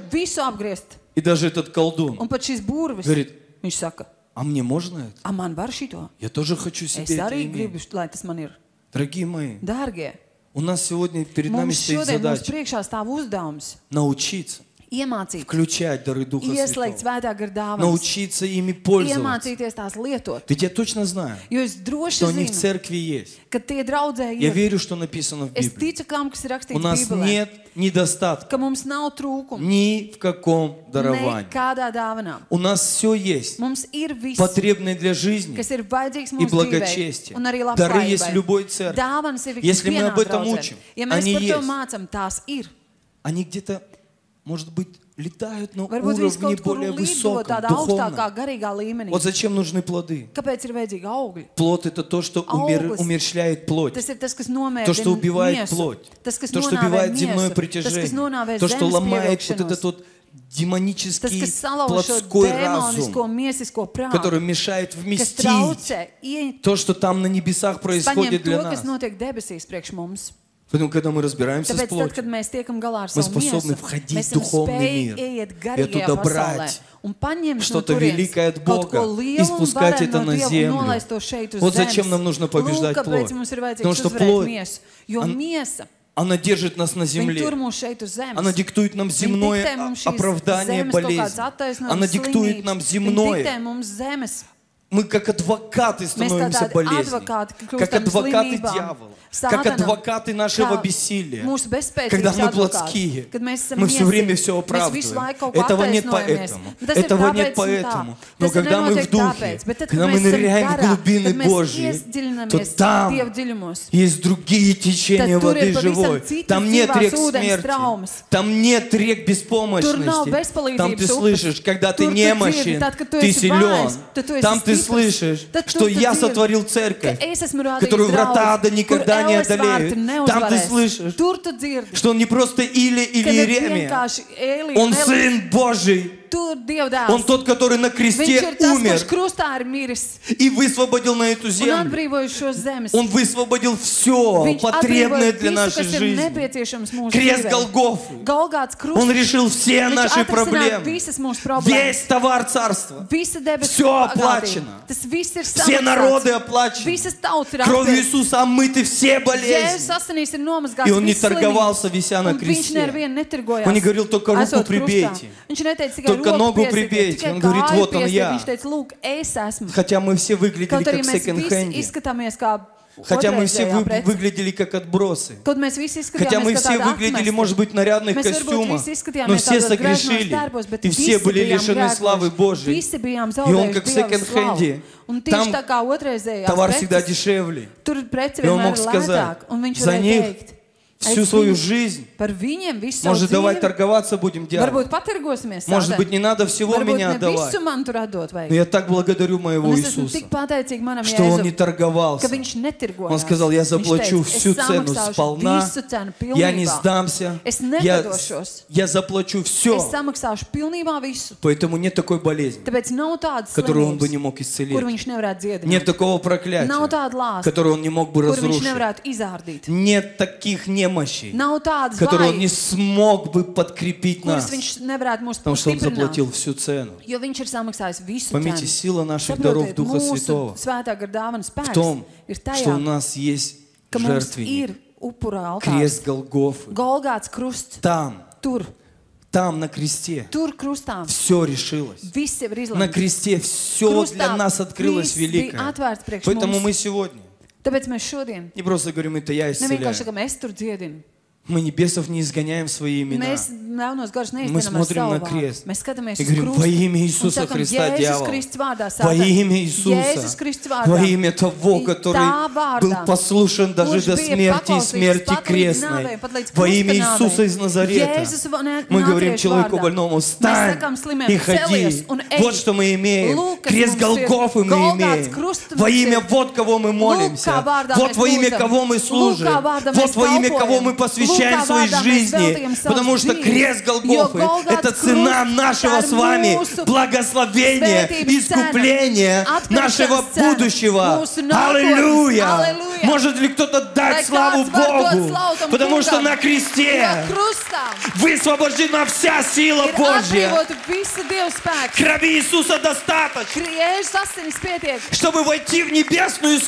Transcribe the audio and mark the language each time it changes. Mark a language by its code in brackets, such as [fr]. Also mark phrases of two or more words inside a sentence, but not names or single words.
[ru] И даже этот колдун говорит: а мне можно это? Я тоже хочу себе это иметь. Дорогие мои, у нас сегодня перед нами стоит задача научиться Iemācīt, включать дары Духа [lv] ieslēgt [ru] Святого, [lv] Svētā gara dāvanas, [ru] научиться ими пользоваться. [lv] iemācīties tās lietot. [ru] Ведь я точно знаю, [lv] Jo es droši [ru] что они в [lv] zinu, [ru] церкви есть. [lv] ka tie draudzē [ru] Я [lv] ir. [ru] верю, что написано в [lv] Es [ru] Библии. [lv] ticu, kam, kas ir [ru] У [lv] rakstīts [ru] нас [lv] Bībelē, [ru] нет недостатка [lv] ka mums nav trūkumu [ru] ни в каком даровании. [lv] nekādā dāvanā. [ru] У нас все есть, [lv] Mums ir viss, [ru] потребное для жизни [lv] kas ir vajadzīgs [ru] и [lv] mūsu dzīvei, [ru] благочестия. [lv] un arī [ru] Дары есть в [lv] labklājībai. [ru] любой церкви. [lv] Dāvanas ir [ru] Если мы [lv] ikvienā [ru] об этом [lv] draudzē. [ru] учим, [lv] Ja mēs [ru] они [lv] par to [ru] есть. [lv] mācam, tās ir. [ru] Они где-то, может быть, летают на [lv] Varbūt viņas [ru] уровне [lv] kaut kur [ru] более [lv] lido [ru] высоком, [lv] tādā augstākā, [ru] духовном. [lv] garīgā līmenī. [ru] Вот зачем нужны плоды? [lv] Kāpēc ir vajadzīgi augļi? [ru] Плод — это то, что [lv] Auglis. [ru] умерщвляет плоть. [lv] Tas ir tas, kas [ru] То, что [lv] nomēdina [ru] убивает [lv] miesu. [ru] плоть. [lv] Tas, kas [ru] То, что [lv] nonāvē [ru] убивает земное [lv] miesu. Tas, kas [ru] притяжение. [lv] nonāvē [ru] То, что [lv] zemes [ru] ломает вот [lv] pievilkšanos. [ru] этот вот [lv] Tas, [ru] демонический [lv] kas salauž šo [ru] плотской разум, [lv] demonisko, miesisko prātu, [ru] который mешает [lv] kas [ru] вместить [lv] traucē [ru] то, что там на небесах происходит [lv] paņemt [ru] для [lv] to, [ru] нас. [lv] kas notiek debesīs priekš mums. [ru] Поэтому, когда мы разбираемся с [lv] Tāpēc, tad, [ru] плотью, [lv] kad mēs tiekam galā ar [ru] мы [lv] savu [ru] способны [lv] miesu, [ru] входить [lv] mēs [ru] в [lv] esam [ru] духовный мир [lv] spējīgi iet [ru] и [lv] garīgajā [ru] оттуда [lv] pasaulē [ru] брать [lv] un paņemt no [ru] что-то [lv] turienes [ru] великое от [lv] kaut [ru] Бога [lv] ko [ru] и [lv] lielu un [ru] спускать [lv] varenu [ru] это [lv] no [ru] на [lv] Dieva un [ru] землю. [lv] nolaist to šeit uz [ru] Вот [lv] zemes. [ru] зачем нам нужно побеждать [lv] Lūk, kāpēc [ru] плоть. [lv] mums ir [ru] Потому [lv] vajadzīgs [ru] что [lv] uzvarēt [ru] плоть, [lv] miesu, jo miesa, [ru] она держит нас на [lv] viņa [ru] земле. [lv] tur mūs šeit uz zemes. [ru] Она диктует нам земное [lv] Viņa diktē mums šīs [ru] оправдание [lv] zemes kaut kādas [ru] болезни. [lv] attaisnojumas, [ru] Она диктует нам [lv] slimības. Viņa diktē [ru] земное. [lv] mums zemes. [ru] Мы как адвокаты становимся [lv] tādi [ru] болезни, [lv] advokāti [ru] как [lv] kļūstam [ru] адвокаты [lv] slimībām, [ru] дьявола, как [lv] Sātanam, [ru] адвокаты нашего [lv] kā [ru] бессилия. [lv] mūsu bezspēcības [ru] Когда мы [lv] advokāti, [ru] плотские, [lv] kad mēs esam [ru] мы все [lv] miesīgi, [ru] время все [lv] mēs visu [ru] оправдываем. [lv] laiku kaut ko [ru] Этого нет [lv] attaisnojamies. [ru] поэтому, [lv] Tas ir [ru] этого [lv] tāpēc [ru] нет [lv] un tā. [ru] поэтому. Но [lv] Tas ir [ru] когда мы в [lv] nenotiek [ru] духе, [lv] tāpēc, bet tad, [ru] когда [lv] kad [ru] мы [lv] mēs esam [ru] ныряем в [lv] garā, [ru] глубины [lv] kad mēs [ru] Божьи, то [lv] iedziļinamies [ru] там [lv] Dieva dziļumos, [ru] есть другие течения [lv] Tad tur [ru] воды [lv] ir pavisam [ru] живой. [lv] citas [ru] Там нет [lv] dzīvās [ru] рек [lv] ūdens [ru] смерти, [lv] traumas. [ru] там нет рек [lv] Tur nav [ru] беспомощности. [lv] bezpalīdzības [ru] Там ты [lv] upes. [ru] слышишь, когда ты [lv] Tur tu [ru] немощен, [lv] dzirdi, tad, kad tu [ru] ты [lv] esi [ru] силен. [lv] vājš, tad tu esi [ru] Там ты [lv] stiprs. [ru] слышишь, [lv] Tad tur [ru] что [lv] tu [ru] я [lv] dzirdi, [ru] сотворил [lv] ka [ru] церковь, [lv] es esmu radījis [ru] которую врата ада [lv] draudzi, [ru] никогда [lv] kur [ru] не [lv] elles vārti [ru] одолеют. Там ты [lv] neuzvarēs. [ru] слышишь, [lv] Tur tu dzirdi, [ru] что он не просто Илия или [lv] ka ne [ru] Иеремия, [lv] vienkārši Elija [ru] он [lv] un Elija, [ru] Сын Божий. [lv] tur Dieva dēls. [ru] Он тот, который на [lv] Viņš [ru] кресте [lv] ir tas, [ru] умер [lv] kurš krustā ir miris [ru] и высвободил на эту [lv] un [ru] землю. [lv] atbrīvojis šo zemes. [ru] Он высвободил все [lv] Viņš [ru] потребное [lv] atbrīvoja [ru] для [lv] visu, [ru] нашей [lv] kas ir [ru] жизни. [lv] nepieciešams mūsu [ru] Крест [lv] dzīvē. [ru] Голгофы. [lv] Golgāts krusts. [ru] Он решил все [lv] Viņš [ru] наши [lv] atrisināja [ru] проблемы. [lv] visas mūsu problēmas. [ru] Весь товар царства. [lv] Visa debesu [ru] Все [lv] bagātība. [ru] оплачено. [lv] Tas viss ir [ru] Все [lv] samaksāts. [ru] народы оплачены. [lv] Visas tautas ir [ru] Кровью [lv] atpirktas. [ru] Иисуса омыты все болезни. [lv] Jēzus asinīs ir nomazgāts [ru] И он не [lv] visas [ru] торговался, [lv] slimības. [ru] вися на [lv] Un viņš [ru] кресте. [lv] nevienu netirgojās. [ru] Он не говорил, только руку [lv] esot krustā. [ru] прибейте. [lv] Viņš neteica tikai [ru] Только [lv] roku [ru] ногу [lv] piesiet, [ru] прибейте. [lv] tikai [ru] Он говорит, [lv] kāju [ru] вот он [lv] piesiet. [ru] я. [lv] Viņš teica, lūk, es esmu. [ru] Хотя мы все выглядели [lv] Kaut arī [ru] как [lv] mēs visi [ru] секонд-хенде. [lv] izskatāmies kā [ru] Хотя мы все [lv] otrreizējā prece. [ru] выглядели как отбросы. [lv] Kaut mēs visi [ru] Хотя мы [lv] izskatījāmies kā [ru] все [lv] tādi [ru] выглядели, [lv] atmesti. [ru] может быть, в нарядных [lv] Mēs varbūt [ru] костюмах, [lv] visi izskatījāmies [ru] но все [lv] tādos graznos [ru] согрешили, [lv] darbos, bet [ru] и все [lv] visi [ru] были [lv] bijām [ru] лишены славы [lv] grēkoši. [ru] Божьей. [lv] Visi bijām [ru] И он [lv] zaudējuši [ru] как [lv] Dieva [ru] секонд-хенде, [lv] slavu. Un [ru] там [lv] tieši tā kā otrreizējās [ru] товар всегда [lv] preces, [ru] дешевле. [lv] tur prece [ru] И он [lv] vienmēr [ru] мог [lv] ir [ru] сказать, [lv] lētāk. Un viņš [ru] за [lv] varēja [ru] них [lv] teikt, [ru] всю [lv] aiz [ru] свою [lv] viņu- [ru] жизнь. [lv] par viņiem visu savu [ru] Может, давай [lv] dzīvi. [ru] торговаться будем, дьявол. [lv] Varbūt patirgosimies [ru] Может [lv] sādē. [ru] быть, не надо всего [lv] Varbūt [ru] меня [lv] ne [ru] отдавать. [lv] visu man tur atdot [ru] Но [lv] vajag. [ru] я так благодарю моего [lv] Un es esmu [ru] Иисуса, [lv] tik pateicīga manam [ru] что Он не [lv] Jēzum, [ru] торговался. [lv] ka viņš netirgojās. [ru] Он сказал, я [lv] Viņš [ru] заплачу [lv] teica, [ru] всю [lv] es [ru] цену [lv] samaksāšu [ru] сполна, [lv] visu cenu [ru] я не [lv] pilnībā. [ru] сдамся, [lv] Es [ru] я [lv] nepadošos. [ru] заплачу [lv] Es [ru] все. [lv] samaksāšu pilnībā visu. [ru] Поэтому нет такой болезни, [lv] Tāpēc nav tādas [ru] которую Он бы [lv] slimības, [ru] не мог [lv] kur [ru] исцелить. [lv] viņš nevarētu dziedināt. [ru] Нет такого [lv] Nav [ru] проклятия, [lv] tāda lāsta, [ru] которое Он не мог бы [lv] kur viņš [ru] разрушить. [lv] nevarētu izārdīt. [ru] Нет таких немощей, [lv] Nav tādas [ru] которые Он не [lv] vājības, [ru] смог бы подкрепить [lv] kuras [ru] нас, [lv] viņš nevarētu mūs [ru] потому что Он [lv] stiprināt. [ru] заплатил всю цену. [lv] Jo viņš ir samaksājis visu [ru] Поймите, [lv] cenu. [ru] сила наших даров [lv] Saprotiet, [ru] Духа [lv] mūsu [ru] Святого [lv] svētā gara dāvanas [ru] в [lv] spēks [ru] том, [lv] ir [ru] что [lv] tajā, [ru] у нас есть [lv] ka mums [ru] жертвенник, [lv] ir upura altārs, [ru] крест Голгофы. [lv] Golgāts krusts, [ru] Там, [lv] tur [ru] на кресте [lv] krustā. [ru] все решилось. [lv] Viss jau ir [ru] На [lv] izlemts. [ru] кресте все для нас открылось [lv] viss bija [ru] великое. [lv] atvērts priekš [ru] Поэтому [lv] mums. [ru] мы сегодня [lv] Tāpēc mēs šodien [ru] не просто говорим, это я [lv] nevienkārši [ru] исцеляю. [lv] sakam, es tur dziedinu. [ru] Мы не бесов не изгоняем в свои имена. [lv] Mēs ļaunos garus [ru] Мы [lv] neiztenam ar [ru] смотрим [lv] savu [ru] на [lv] vārdu. [ru] крест [lv] Mēs skatāmies [ru] и [lv] uz [ru] говорим, [lv] krustu [ru] во имя [lv] un [ru] Иисуса [lv] sakam, [ru] Христа, [lv] Jēzus [ru] дьявол, [lv] Kristus vārdā, [ru] во [lv] Sātans. [ru] имя [lv] Jēzus [ru] Иисуса, [lv] Kristus [ru] во [lv] vārdā. [ru] имя того, И который [lv] tā vārdā, [ru] был послушен даже [lv] kurš [ru] до [lv] bija [ru] смерти и [lv] paklausīgs [ru] смерти [lv] pat līdz [ru] крестной, [lv] nāvei, pat līdz [ru] во имя [lv] krusta [ru] Иисуса [lv] nāvei. [ru] из Назарета. [lv] Jēzus [ru] Мы говорим [lv] Nāciešu [ru] человеку [lv] vārdā. [ru] больному, [lv] Mēs [ru] встань [lv] sakam slimiem, [ru] и ходи. [lv] celies un ej. [ru] Вот что мы имеем. [lv] Lūk, kas [ru] Крест [lv] mums ir. [ru] Голгофы мы [lv] Golgāts [ru] имеем. [lv] krusts [ru] Во [lv] mums [ru] имя [lv] ir. [ru] вот кого мы молимся. [lv] Lūk, kā vārdā [ru] Вот [lv] mēs [ru] во имя [lv] lūdzam. [ru] кого мы служим. [lv] Lūk, kā vārdā [ru] Вот [lv] mēs [ru] во имя [lv] kalpojam. [ru] кого мы посвящаем [lv] Lūk, kā [ru] свои [lv] vārdā mēs [ru] жизни. [lv] veltījam savas [ru] Потому что [lv] dzīves. [ru] крест Голгофы [lv] Jo [ru] — это [lv] Golgāts [ru] цена [lv] krusts, [ru] нашего [lv] tā ir [ru] с вами [lv] mūsu [ru] благословения, [lv] svētības [ru] искупления, [lv] cena, [ru] нашего [lv] atpirkšanas cena, [ru] будущего. [lv] mūsu nākotnes. [ru] Аллилуйя! Аллилуйя! Может ли кто-то дать [lv] Vai [ru] славу [lv] kāds var dot [ru] Богу? [lv] slavu tam [ru] Потому что [lv] kungam? [ru] на кресте [lv] Jo krustā [ru] высвобождена вся сила [lv] ir [ru] Божья. [lv] atbrīvota visa Dieva spēka. [ru] Крови Иисуса достаточно, [lv] Jēzus asinis pietiek, [ru] чтобы войти в небесную [lv] lai